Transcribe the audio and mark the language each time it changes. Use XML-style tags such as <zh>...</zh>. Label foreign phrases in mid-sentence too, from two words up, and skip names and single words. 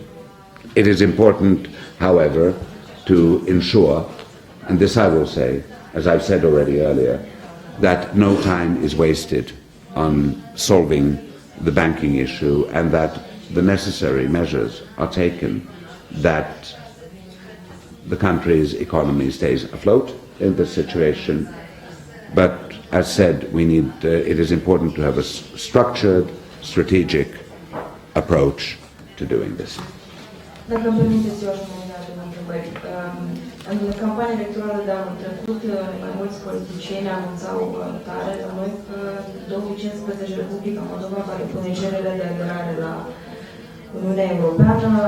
<en>It is important, however, to ensure, and this I will say, as I've said already earlier, that no time is wasted on solving the banking issue, and that the necessary measures are taken that the country's economy stays afloat in this situation. But as said, we need, it is important to have a structured, strategic approach to doing this.</en> <ro>Dacă îmi permiteți, eu aș mai avea două întrebări. În campania electorală de anul trecut, mai mulți politicieni anunțau tare la noi că 2015 Republica Moldova va depune cerere de aderare la Uniunea Europeană.</ro>